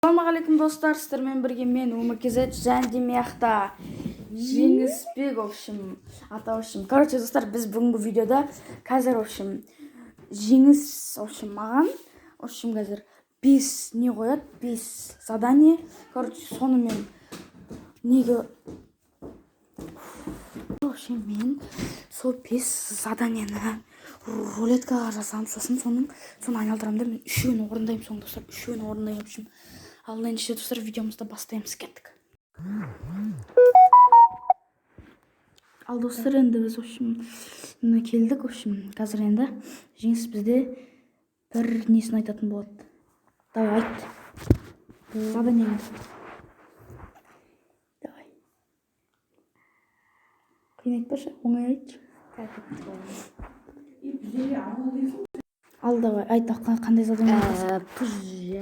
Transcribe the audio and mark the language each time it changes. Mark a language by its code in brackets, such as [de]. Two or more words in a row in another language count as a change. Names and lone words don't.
[kk] Ассалаумағалейкум достар, сіздермен бірге мен УМКЗ және мияқта Жеңісбек, [ru] в общем, короче, [kk] достар, біз бүгінгі видеода қазір, [ru] в общем, Жеңіс, в общем, маған, в общем, [kk] қазір 5 не қояды, 5 [ru] задание, короче, [kk] соны мен неге, [ru] в общем, [kk] мен сол 5 заданиені рулеткаға жасам, сосын соны айналдырамын да, мен үшеуін орындаймын, соң достар, үшеуін орындаймын, [ru] в общем. [kk] Ал ендеше достар, видеомызды бастаймыз, кеттік. Ал достар, енді біз, [ru] в общем, келдік, в общем, [kk] қазір енді Жеңіс бізде бір несін айтатын болады. [ru] Давай, айт. Задание. Давай. [kk] Қиын айтпашы, оңай айтшы. Ал давай, айт, қандай задание айтасың?